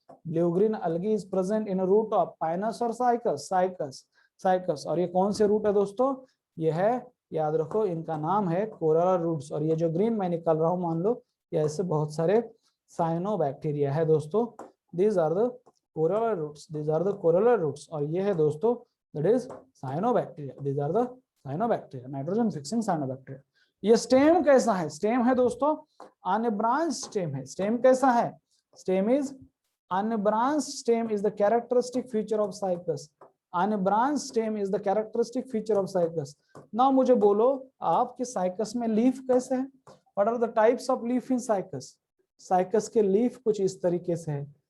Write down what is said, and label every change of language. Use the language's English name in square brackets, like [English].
[English] Blue green algae is present in root of Pinus और Cycas, Cycas, Cycas. [Hindi] और ये कौन से रूट है दोस्तों? ये है, याद रखो, इनका नाम है कोरल रूट्स। और ये जो ग्रीन मैं निकाल रहा हूं, मान लो ये ऐसे बहुत सारे साइनोबैक्टीरिया है दोस्तों। [English] These are the coral roots, these are the coral roots. [Hindi] और ये है दोस्तों [English] that is cyanobacteria, these are the cyanobacteria, nitrogen fixing cyanobacteria। [Hindi] ये स्टेम कैसा है? स्टेम है दोस्तों अनब्रांच स्टेम है। स्टेम कैसा है? [English] Stem is unbranch stem is the characteristic feature of Cycas. Unbranch stem is the characteristic feature of Cycas. Now [Hindi] मुझे बोलो आपके साइकस में लीफ कैसे है? [English] What are the types of leaf in Cycas? [Hindi] Cycas के leaf कुछ इस तरीके से है।